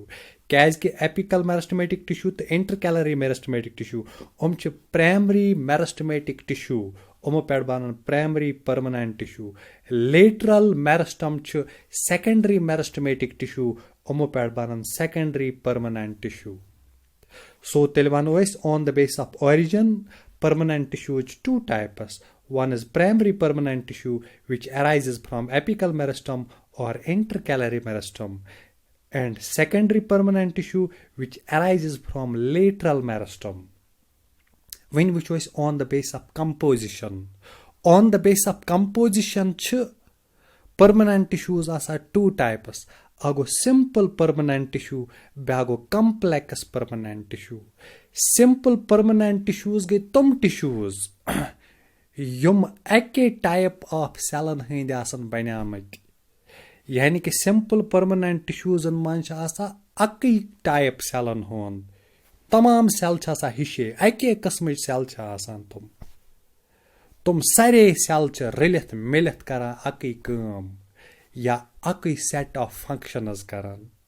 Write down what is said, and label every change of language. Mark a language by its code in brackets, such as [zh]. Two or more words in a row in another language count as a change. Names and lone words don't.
[ks] کیازِ کہِ [en] apical meristematic tissue تہٕ intercalary meristematic tissue [ks] یِم چھِ [en] primary meristematic tissue [ks] یِمو پٮ۪ٹھ بنن [en] primary permanent tissue. lateral meristem چھُ secondary meristematic tissue [ks] یِمو پٮ۪ٹھ بنن [en] secondary permanent tissue. [ks] سو تیٚلہِ وَنو أسۍ [en] on the base of origin permanent tissue چھِ 2 types. One is primary permanent tissue which arises from apical meristem or intercalary meristem and secondary permanent tissue which arises from lateral meristem. When which was on the base of composition. On the base of composition چھِ permanent tissues آسان 2 types. [ks] اکھ گوٚو [en] simple permanent tissue [ks] بیٛاکھ گوٚو [en] complex permanent tissue. Simple permanent tissues [ks] گٔے تِم tissues یِم اَکے [en] type of [ks] سیلن ہٕنٛدۍ آسان بنیٛامٕتۍ یعنی کہِ [en] simple permanent tissues [ks] منٛز چھِ آسان اَکٕے [en] type cells [ks] ہُنٛد. تمام سیل چھِ آسان ہِشے اَکے قٕسمٕچ سیل چھِ آسان تِم سارے سیل چھِ رٔلِتھ مِلِتھ کران اَکٕے کٲم یا اَکٕے [en] set of functions [ks] کران.